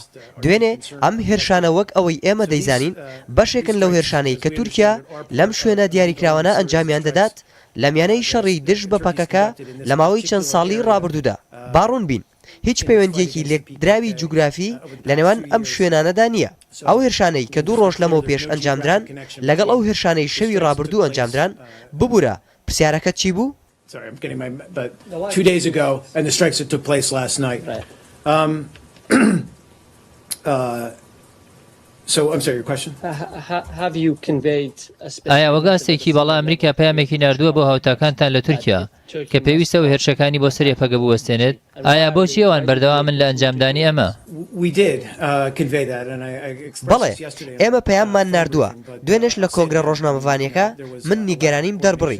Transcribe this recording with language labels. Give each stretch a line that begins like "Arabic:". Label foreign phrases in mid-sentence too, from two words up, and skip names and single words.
Central Kurdish: دوێنێ ئەم هێرشانە وەک ئەوەی ئێمە دەیزانین بەشێکن لەو هێرشانەی کە تورکیا لەم شوێنە دیاریکراوانە ئەنجامیان دەدات لە میانەی شەڕی دژ بە پەکەکە لە ماوەی چەند ساڵی ڕابردوودا. باڕوون بین، هیچ پەیوەندیەکی لێکدراوی جوگرافی لە نێوان ئەم شوێنانەدا نییە. ئەو هێرشانەی کە 2 ڕۆژ لەمەوە پێش ئەنجامدران لەگەڵ ئەو هێرشانەی شەوی ڕابردوو ئەنجامدران ببوورە پرسیارەکەت چی بوو؟
English: Sorry, I'm getting but 2 days ago, and the strikes that took place last night. So, I'm sorry, your question? Have you conveyed
Central Kurdish: ئایا وەگاستێکی باڵا ئەمریکا پەیامێکی ناردووە بۆ هاوتاکانتان لە تورکیا کە پێویستەوە هێرشەکانی بۆ سەر یەپەگە بوەستێنێت؟ ئایا بۆچی ئەوان بەردەوامن لە ئەنجامدانی ئەمە؟ بەڵێ، ئێمە پەیاممان ناردووە. دوێنێش لە کۆنگرە ڕۆژنامەوانیەکە من نیگەرانیم دەربڕی.